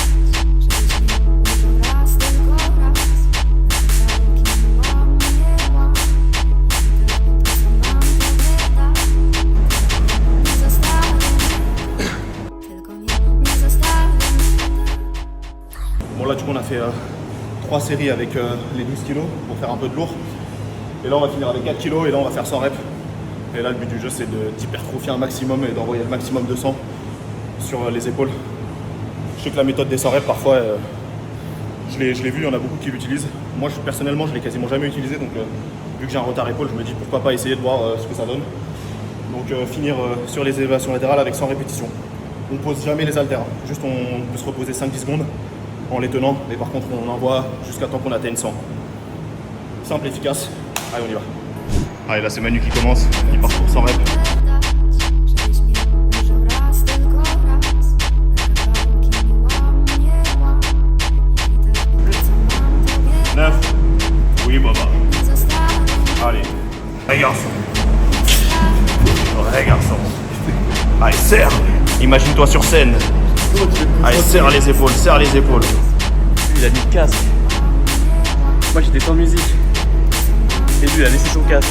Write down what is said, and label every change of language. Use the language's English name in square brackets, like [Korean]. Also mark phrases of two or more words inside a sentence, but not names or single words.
[Polish] Żebyś mnie ujrzał raz, tylko raz. Na kawałki mnie łam, nie łam. Ja i tak to co mam tobie dam. Nie zostawię mnie tak. Tylko nie zostawię mnie tak. [French] Bon là du coup on a fait 3 séries avec les 12 kilos pour faire un peu de lourd. Et là on va finir avec 4 kilos et là on va faire 100 reps. Et là le but du jeu c'est d'hypertrophier un maximum et d'envoyer le maximum de sang sur les épaules. Je sais que la méthode des 100 reps parfois je l'ai vu, il y en a beaucoup qui l'utilisent. Moi personnellement je l'ai quasiment jamais utilisé, donc vu que j'ai un retard épaule je me dis pourquoi pas essayer de voir ce que ça donne. Donc finir sur les élévations latérales avec 100 répétitions. On pose jamais les haltères, juste on peut se reposer 5-10 secondes en les tenant, mais par contre on envoie jusqu'à temps qu'on atteigne 100. Simple, efficace, allez on y va. Allez là c'est Manu qui commence, il part pour 100 reps. [Polish] Żebyś mnie ujrzał raz, tylko raz. Na kawałki mnie łam, nie łam. Ja i tak co mam tobie dam. [French] 9, oui baba, [Polish] Nie zostawię mnie. [French] allez, hey garçon, hey garçon, allez serre, imagine-toi sur scène, allez serre les épaules, il a mis le casque. Moi j'étais sans musique. Et lui il a laissé son casque.